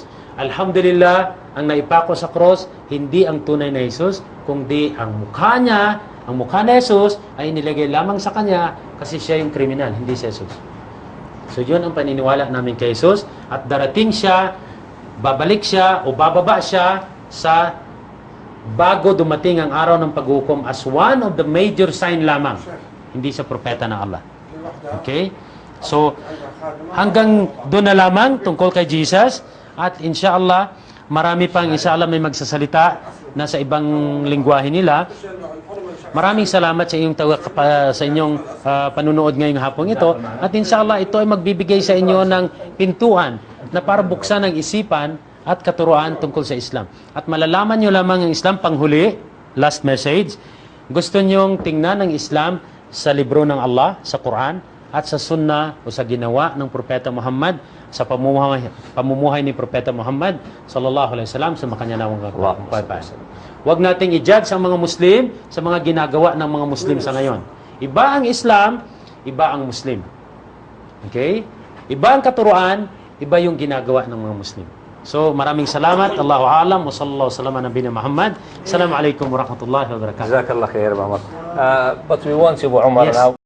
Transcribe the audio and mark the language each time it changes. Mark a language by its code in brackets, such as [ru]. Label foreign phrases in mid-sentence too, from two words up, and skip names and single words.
[tl] Alhamdulillah, ang naipako sa cross, hindi ang tunay na Jesus, kundi ang mukha niya, ang mukha ni Jesus, ay inilagay lamang sa kanya kasi siya yung kriminal, hindi si Jesus. So yun ang paniniwala namin kay Jesus. At darating siya, babalik siya o bababa siya sa bago dumating ang araw ng paghukom [en] as one of the major sign [tl] lamang. Hindi sa propeta ng Allah. Okay? So, hanggang doon na lamang tungkol kay Jesus. At inshallah, marami pang inshallah may magsasalita na sa ibang lingwahe nila. Maraming salamat sa inyong panunood ngayong hapong ito. At inshallah, ito ay magbibigay sa inyo ng pintuan na para buksan ang isipan at katuruan tungkol sa Islam. At malalaman nyo lamang ang Islam panghuli, [en] last message. [tl] Gusto nyong tingnan ang Islam sa libro ng Allah, sa Quran, at sa Sunnah o sa ginawa ng Propeta Muhammad, sa pamumuhay ni Propeta Muhammad [ar] صلى الله عليه وسلم [tl] sa makanyanawang kapayapaan. Huwag nating i-judge ang mga Muslim sa mga ginagawa ng mga Muslim sa ngayon. Iba ang Islam, iba ang Muslim. Okay? Iba ang katuruan, iba yung ginagawa ng mga Muslim. So, maraming salamat. [ar] الله أعلم وصلى الله وسلم على نبينا محمد. السلام عليكم ورحمة الله وبركاته. جزاك الله خير, Muhammad. [en] But we want you, Umar, Yes. now.